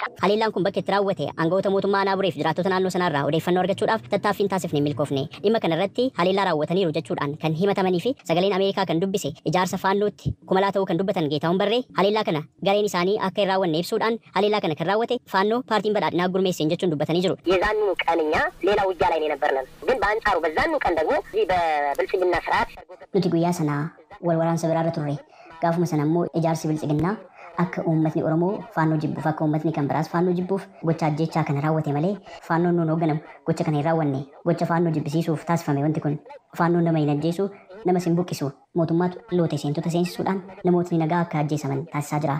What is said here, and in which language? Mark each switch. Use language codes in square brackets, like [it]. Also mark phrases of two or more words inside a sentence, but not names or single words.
[om] Haleellaan kun bakka itti raawwate aangawoota mootummaa aanaa Bureef jiraattota naannoo sanarraa odeeffannoo argachuudhaaf tattaaffiin taasifne milkoofne. Dhimma kana irratti haleellaa raawwataniiru jechuudhaan kan himatamanii fi sagaleen Ameerikaa kan dubbise ijaarsa faannootti kumalaa ta'uu kan dubbatan Geetahuun Barree haleellaa kana gareen isaanii akka hin raawwanne ibsuudhaan haleellaa kana kan raawwate faannoo paartiin badhaadhinaa gurmeesseen jechuun dubbatanii jiru. [am] የዛኑ ቀን እኛ ሌላ ውጊያ ላይ ነው የነበርነን ግን በአንጻሩ በዛኑ ቀን ደግሞ እዚህ በብልጽግና ስርዓት [om] Nuti guyyaa sanaa wal waraansa biraarra turre gaafuma sana immoo ijaarsi bilchiginnaa akka uummatni Oromoo faannoo jibbuuf akka uummatni kan biraas faannoo jibbuuf gocha ajjechaa kana raawwate malee faannoon nuun hoogganamu gocha kana hin raawwanne gocha faannoo jibbisiisuuf taasifame wanti kun faannoon nama hin ajjeesu nama sin buqqisu mootummaatu loote seentota seensisuudhaan namootni nagaa akka ajjeesaman taasisaa jira.